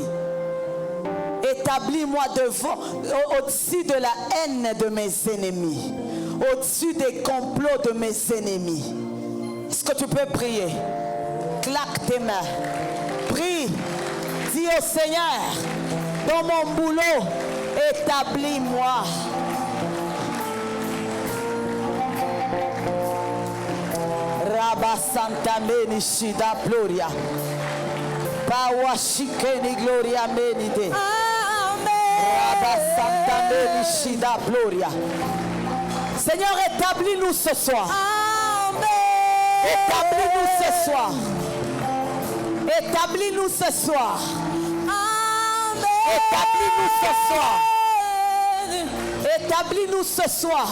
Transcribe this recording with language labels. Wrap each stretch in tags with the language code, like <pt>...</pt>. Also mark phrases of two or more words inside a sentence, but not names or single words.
<fr>Établis-moi au-dessus de la haine de mes ennemis. Au-dessus des complots de mes ennemis. Est-ce que tu peux prier? Claque tes mains. Prie. Dis au Seigneur, dans mon boulot, établis-moi. Rabasanta Menishida Gloria. Bawashikeni Gloria Menide. Rabasanta Menishida Gloria. Seigneur, établis-nous ce soir. Établis-nous ce soir. Établis-nous ce soir. Établis-nous ce soir. Établis-nous ce soir.</fr>